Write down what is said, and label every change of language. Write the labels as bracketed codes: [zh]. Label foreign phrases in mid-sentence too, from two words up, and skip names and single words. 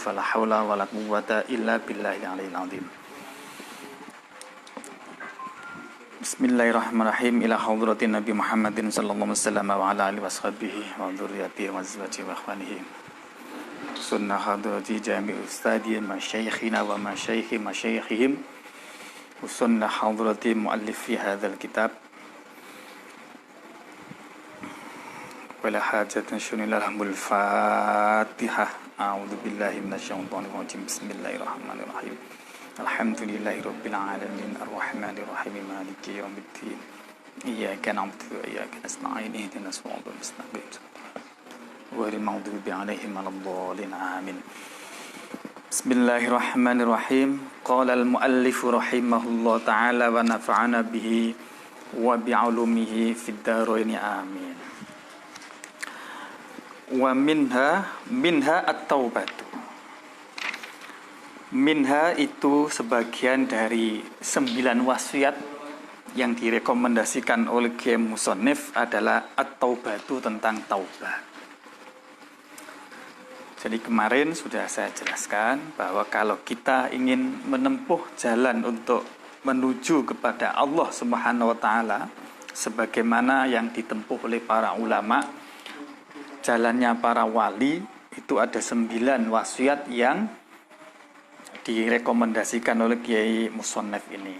[ar] فلا حول ولا قوة إلا بالله العلي العظيم. بسم الله الرحمن الرحيم. إلى حضرة النبي محمد صلى الله عليه وسلم وعلى آله وصحبه وذريته وأزواجه وإخوانه. سنة حضرة جميع أستاذي مشايخنا ومشايخ مشايخهم. سنة حضرة مؤلف هذا الكتاب. ولا حاجة شنيل الحمد الفاتحة. أعوذ بالله من الشيطان الرجيم. بسم الله الرحمن الرحيم. الحمد لله رب العالمين الرحمن الرحيم مالك يوم الدين. إياك نعبد وإياك نستعين اهدنا الصراط المستقيم. غير المغضوب عليهم ولا الضالين. Amin. بسم الله الرحمن الرحيم. قال المؤلف رحمه الله تعالى ونفعنا به وبعلومه في الدارين. آمين. ومنها التوبة. [id] Minha itu sebagian dari 9 wasiat yang direkomendasikan oleh Kiai Musannif adalah at-taubatu, tentang taubat. Jadi kemarin sudah saya jelaskan bahwa kalau kita ingin menempuh jalan untuk menuju kepada Allah [ar] سبحانه وتعالى [id] sebagaimana yang ditempuh oleh para ulama, jalannya para wali, itu ada 9 wasiat yang direkomendasikan oleh Kiai Musannif ini.